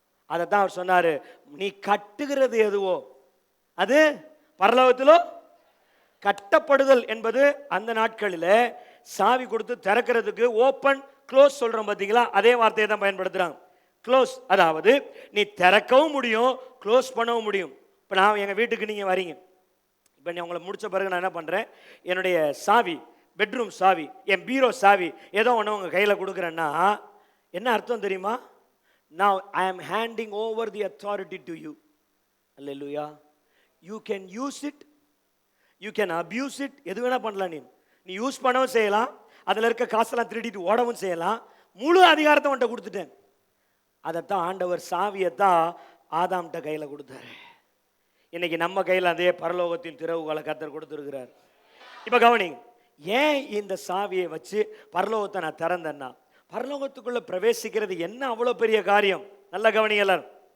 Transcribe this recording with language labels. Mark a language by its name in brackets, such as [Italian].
[Tamil] அதைத்தான் அவர் சொன்னாரு, நீ கட்டுகிறது எதுவோ அது பரலோகத்திலோ கட்டப்படுதல் என்பது அந்த நாட்களில் சாவி கொடுத்து திறக்கிறதுக்கு ஓப்பன் க்ளோஸ் சொல்றோம் பார்த்தீங்களா, அதே வார்த்தையை தான் பயன்படுத்துறாங்க. க்ளோஸ், அதாவது நீ திறக்கவும் முடியும் க்ளோஸ் பண்ணவும் முடியும். இப்போ நான் எங்கள் வீட்டுக்கு நீங்கள் வரீங்க, இப்போ நீ உங்களை முடிச்ச பிறகு நான் என்ன பண்ணுறேன், என்னுடைய சாவி பெட்ரூம் சாவி, என் பீரோ சாவி ஏதோ ஒன்று உங்கள் கையில் கொடுக்குறேன்னா என்ன அர்த்தம் தெரியுமா? [English] Now I am handing over the authority to you. Hallelujah. You can use it, you can abuse it. [Tamil] எது வேணா பண்ணலாம். நீ யூஸ் பண்ணவும் செய்யலாம், அதில் இருக்க காசெல்லாம் திருடிட்டு ஓடவும் செய்யலாம். முழு அதிகாரத்தை உன்ட்ட கொடுத்துட்டேன். அதைத்தான் ஆண்டவர் சாவியைத்தான் ஆதாம்கிட்ட கையில் கொடுத்தாரு. இன்னைக்கு நம்ம கையில் அதே பரலோகத்தின் திறவுகளை கர்த்தர் கொடுத்துருக்கிறார். இப்போ கவனிங்க, ஏன் இந்த சாவியை வச்சு பரலோகத்தை நான் திறந்தேன்னா, பரலோகத்துக்குள்ள பிரவேசிக்கிறது என்ன அவ்வளோ பெரிய காரியம். நல்ல கவனிங்க எல்லாரும்.